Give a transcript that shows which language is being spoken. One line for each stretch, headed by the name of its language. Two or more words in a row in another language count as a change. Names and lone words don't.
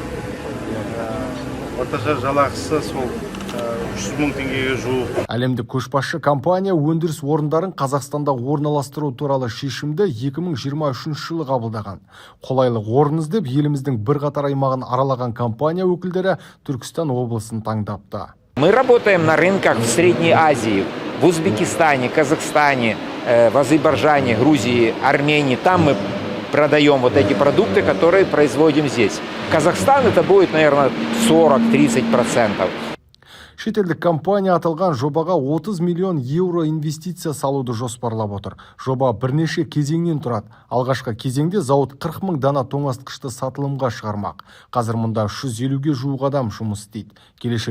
Kazakh: Орташа жалақысы сол 300 мың теңгеге жуық. Әлемдік көшбасшы компания өндіріс орындарын Қазақстанда орналастыру туралы шешімді 2023 жылы қабылдаған. Қолайлы орын іздеп еліміздің бірқатар аймағын аралаған компания өкілдері Түркістан облысын таңдапты.
Russian: Мы работаем на рынках в Средней Азии, в Узбекистане, Казахстане, в Азербайджане, Грузии, Армении. Там мы продаем вот эти продукты, которые производим здесь. Казахстан это будет, наверное, 40-30%.
Kazakh: Шетелдік компания аталған жобаға 30 миллион евро инвестиция салуды жоспарлап отыр. Жоба бірнеше кезеңнен тұрады. Алғашқы кезеңде зауыт 40 мың дана тоңазытқышты сатылымға шығармақ. Қазір мұнда 150-ге жуық адам жұмыс істейді.